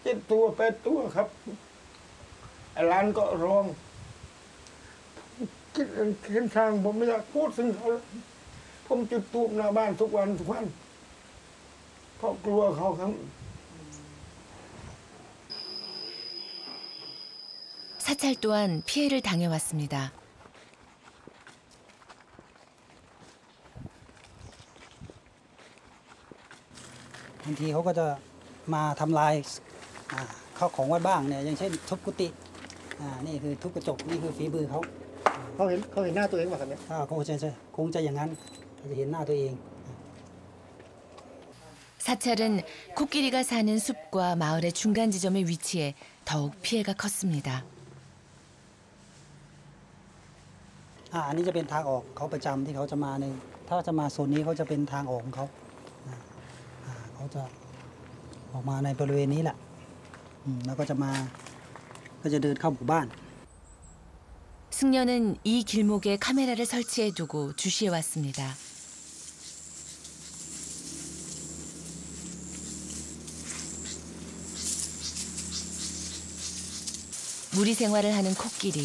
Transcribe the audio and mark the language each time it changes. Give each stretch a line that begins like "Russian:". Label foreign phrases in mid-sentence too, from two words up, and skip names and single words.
Thai: 7 ตัว 8 ตัวครับไอ้หลานก็ร้องคิดเห็นช้างผมไม่อยากพูดถึงเขาผมจุดตูบหน้าบ้านทุกวันเพราะกลัวเขาครับ
Korean: 사찰 또한 피해를 당해왔습니다.
Thai: บางทีเขาก็จะมาทำลายข้าวของวัดบ้างเนี่ยอย่างเช่นทุบกุฏินี่คือทุบกระจกนี่คือฝีมือเขา เขาเห็นหน้าตัวเองป่ะครับเนี่ย คงจะอย่างนั้นจะเห็นหน้าตัวเอง
Korean: 사찰은 코끼리가 사는 숲과 마을의 중간 지점에 위치해 더욱 피해가 컸습니다.
Thai: อันนี้จะเป็นทางออกเขาประจำที่เขาจะมาในถ้าจะมาโซนนี้เขาจะเป็นทางออกของเขาเขาจะออกมาในบริเวณนี้แหละแล้วก็จะเดินเข้าหมู่บ้าน
Korean: 승려는 이 길목에 카메라를 설치해 두고 주시해 왔습니다. 무리 생활을 하는 코끼리.